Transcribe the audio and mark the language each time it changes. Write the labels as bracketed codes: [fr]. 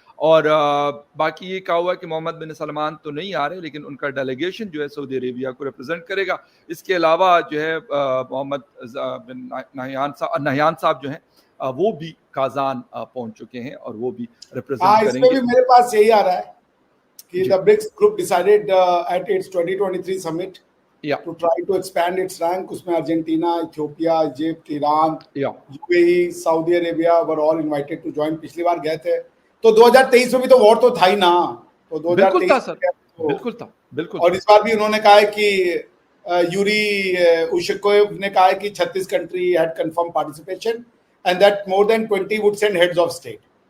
[hi] और बाकी ये कहा हुआ है कि मोहम्मद बिन सलमान तो नहीं आ रहे, लेकिन उनका डेलीगेशन जो है सऊदी अरेबिया को रिप्रेजेंट करेगा। इसके अलावा जो है मोहम्मद बिन नहयान साहब जो हैं वो भी काजान पहुंच चुके हैं और वो भी रिप्रेजेंट करेंगे। इसमें भी मेरे पास यही आ रहा है कि [en] the BRICS group decided at its 2023 summit to try to expand its rank. उसमें Argentina, Ethiopia, Egypt, Iran, UAE, Saudi Arabia were all invited to join. [hi] पिछली बार गए थे तो 2023 में भी तो वॉर तो था ही ना, तो 2023 बिल्कुल था, बिल्कुल। और इस बार भी उन्होंने कहा है कि यूरी उशकोव ने कहा है कि 36 country [en] had confirmed participation and that more than 20 would send heads of state.